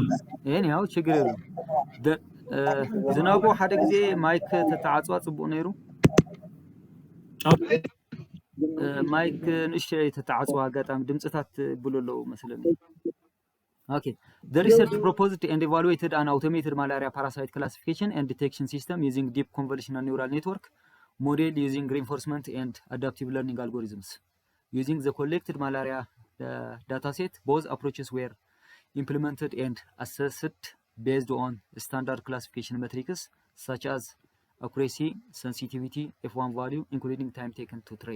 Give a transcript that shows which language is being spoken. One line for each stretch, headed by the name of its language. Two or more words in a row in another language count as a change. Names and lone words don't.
Tigrinya: anyhow
Amharic: ችግር የለውም
Tigrinya: ዝናቡ ሓደ ግዜ ማይክ ተተዓፅዋ ጽቡቕ ነይሩ ማይክ ንእሽተይ ተተዓፅዋ አጋጣሚ ድምፅታት ብሎ ኣለዉ መስለኒ Okay.
English: The research proposed and evaluated an automated malaria parasite classification and detection system using deep convolutional neural network model using reinforcement and adaptive learning algorithms. Using the collected malaria dataset, both approaches were implemented and assessed based on standard classification metrics such as accuracy, sensitivity, F1 value, including time taken to train.